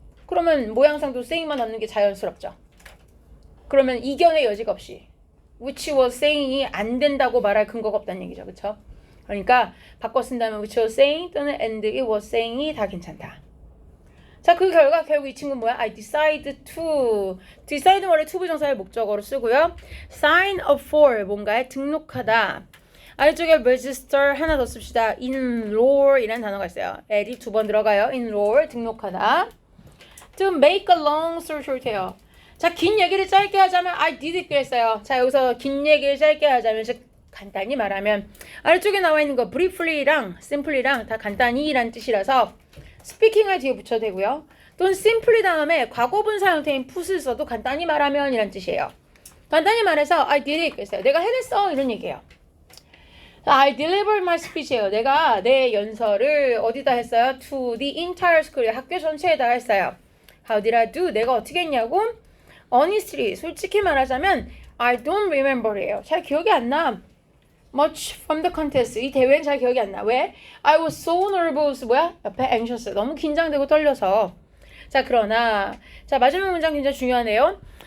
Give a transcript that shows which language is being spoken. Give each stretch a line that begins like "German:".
Korean: 그러면 모양상도 saying만 남는 게 자연스럽죠. 그러면 이견의 여지가 없이
English: which was saying
Korean: 이 안 된다고 말할 근거가 없다는 얘기죠. 그쵸? 그러니까 바꿔 쓴다면
English: which was saying
Korean: 또는
English: and it was saying
Korean: 이 다 괜찮다. 자, 그 결과 결국 이 친구는 뭐야?
English: I decide to.
Korean: decide 원래 to 부정사의 목적어로 쓰고요.
English: sign up for
Korean: 뭔가에 등록하다. 아래쪽에 register 하나 더 씁시다. enroll 이라는 단어가 있어요. add이 2번 들어가요. enroll 등록하다.
English: to make a long story short해요.
Korean: 자, 긴 얘기를 짧게 하자면
English: I did it
Korean: 그랬어요. 자, 여기서 긴 얘기를 짧게 하자면 즉 간단히 말하면 아래쪽에 나와 있는 거 briefly랑 simply랑 다 간단히란 뜻이라서 speaking을 뒤에 붙여도 되고요. 또는 simply 다음에 과거분사 형태인 put을 써도 간단히 말하면 이란 뜻이에요. 간단히 말해서
English: I did it
Korean: 그랬어요. 내가 해냈어 이런 얘기예요.
English: I delivered my speech예요.
Korean: 내가 내 연설을 어디다 했어요?
English: To the entire school
Korean: 학교 전체에다 했어요.
English: How did I do?
Korean: 내가 어떻게 했냐고?
English: Honestly
Korean: 솔직히 말하자면
English: I don't remember예요.
Korean: 잘 기억이 안 나.
English: Much from the contest.
Korean: 이 대회는 잘 기억이 안 나. 왜?
English: I was so nervous.
Korean: 뭐야? 옆에 anxious. 너무 긴장되고 떨려서. 자, 그러나 자, 마지막 문장 굉장히 중요하네요.